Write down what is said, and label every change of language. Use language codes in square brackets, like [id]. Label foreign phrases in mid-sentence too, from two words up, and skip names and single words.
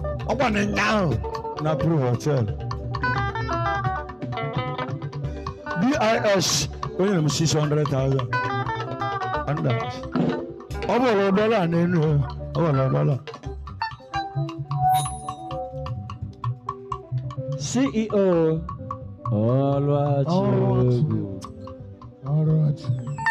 [ig] Ọ gwa na nya ahụ na Blue Hotel. B I S, o nyere m [en] six hundred thousand. [ig] Anders. Ọ bụrụ dọla na enu, ọ bụrụ dọla. C E O, Oluwachukwu. Oluwachukwu.